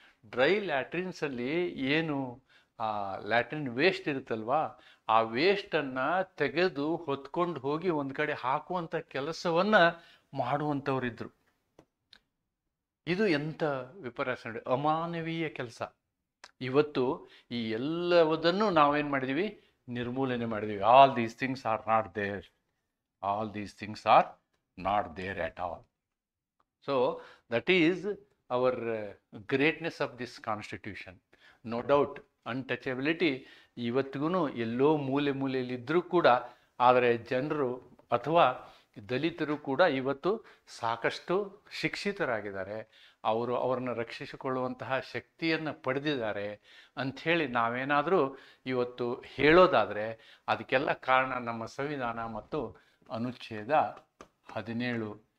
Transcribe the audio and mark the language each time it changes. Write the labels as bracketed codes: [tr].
[kn] Dry ಲ್ಯಾಟ್ರಿನ್ಸಲ್ಲಿ ಏನು ಆ latrine waste ಇರುತ್ತಲ್ವಾ, ಆ ವೇಸ್ಟನ್ನು ತೆಗೆದು ಹೊತ್ಕೊಂಡು ಹೋಗಿ ಒಂದು ಕಡೆ ಹಾಕುವಂಥ ಕೆಲಸವನ್ನು ಮಾಡುವಂಥವ್ರಿದ್ರು. ಇದು ಎಂಥ ವಿಪರ್ಯಾಸ ನೋಡಿ, ಅಮಾನವೀಯ ಕೆಲಸ. ಇವತ್ತು ಈ ಎಲ್ಲವುದನ್ನು ನಾವೇನು ಮಾಡಿದ್ದೀವಿ, ನಿರ್ಮೂಲನೆ ಮಾಡಿದ್ದೀವಿ. [en] All these things are not there, all these things are not there at all. So that is our greatness of this constitution. No doubt [kn] untouchability ಇವತ್ತಿಗೂ ಎಲ್ಲೋ ಮೂಲೆಯಲ್ಲಿದ್ದರೂ ಕೂಡ, ಆದರೆ ಜನರು ಅಥವಾ ದಲಿತರು ಕೂಡ ಇವತ್ತು ಸಾಕಷ್ಟು ಶಿಕ್ಷಿತರಾಗಿದ್ದಾರೆ, ಅವ್ರನ್ನ ರಕ್ಷಿಸಿಕೊಳ್ಳುವಂತಹ ಶಕ್ತಿಯನ್ನು ಪಡೆದಿದ್ದಾರೆ ಅಂಥೇಳಿ ನಾವೇನಾದರೂ ಇವತ್ತು ಹೇಳೋದಾದರೆ ಅದಕ್ಕೆಲ್ಲ ಕಾರಣ ನಮ್ಮ ಸಂವಿಧಾನ ಮತ್ತು ಅನುಚ್ಛೇದ 17